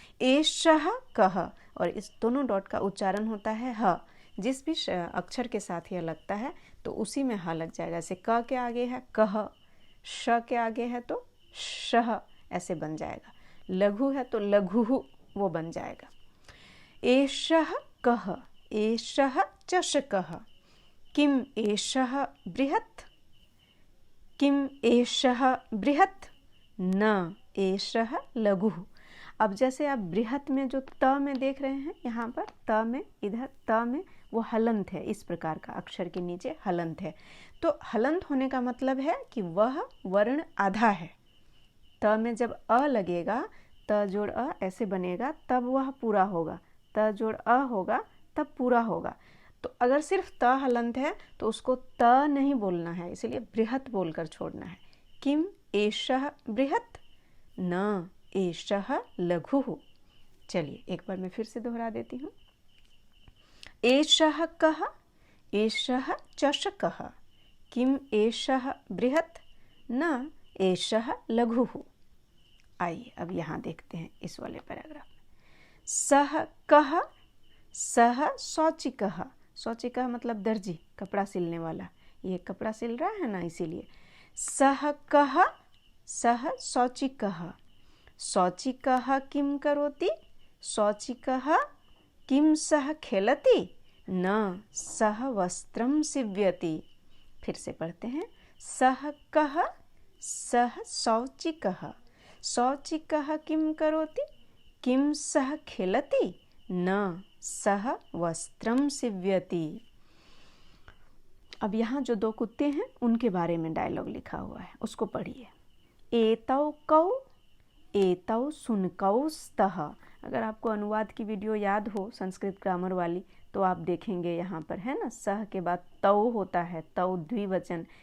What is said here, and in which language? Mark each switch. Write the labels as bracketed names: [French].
[Sanskrit] एषः कः, [Hindi] और इस दोनों डॉट का उच्चारण होता है ह। जिस भी अक्षर के साथ यह लगता है तो उसी में ह लग जाएगा। जैसे क के आगे है कह, श के आगे है तो शह, ऐसे बन जाएगा। लघु है तो लघुः, वो बन जाएगा। [Sanskrit] एषः कः, एषः चषकः, किम एषः बृहत्, किम एषः बृहत्, न एषः लघुः। [Hindi] अब जैसे आप बृहत् में जो त में देख रहे हैं, यहाँ पर त में, इधर त में वो हलंत है, इस प्रकार का अक्षर के नीचे हलंत है। तो हलंत होने का मतलब है कि वह वर्ण आधा है। त में जब अ लगेगा, त जोड़ अ ऐसे बनेगा, तब वह पूरा होगा। त जोड़ अ होगा तब पूरा होगा। तो अगर सिर्फ त हलंत है तो उसको त नहीं बोलना है, इसलिए बृहत् बोलकर छोड़ना है। [Sanskrit] किम एषः बृहत्, न एषः लघुः। [Hindi] चलिए एक बार मैं फिर से दोहरा देती हूँ। [Sanskrit] एषः कः, एषः चषकः, किम एषः बृहत्, न एषः लघुः। [Hindi] आइए अब यहाँ देखते हैं इस वाले पैराग्राफ में। [Sanskrit] सः कः, सः शौचिकः। [Hindi] शौचिकः मतलब दर्जी, कपड़ा सिलने वाला। ये कपड़ा सिल रहा है ना, इसीलिए। [Sanskrit] सः कः, सः शौचिकः, शौचिकः किं करोति, शौचिकः किं सः खेलति, न सः वस्त्रं सीव्यति। [Hindi] फिर से पढ़ते हैं। [Sanskrit] सः कः, सः शौचिकः, शौचिकः किं करोति, किं सः खेलति, न सः वस्त्रं सीव्यति। [Hindi] अब यहाँ जो दो कुत्ते हैं उनके बारे में डायलॉग लिखा हुआ है, उसको पढ़िए। [Sanskrit] एतौ कौ, एतौ शुनकौ स्तः। [Hindi] अगर आपको अनुवाद की वीडियो याद हो संस्कृत ग्रामर वाली, तो आप देखेंगे यहाँ पर है ना, सह के बाद तौ होता है, तौ द्विवचन।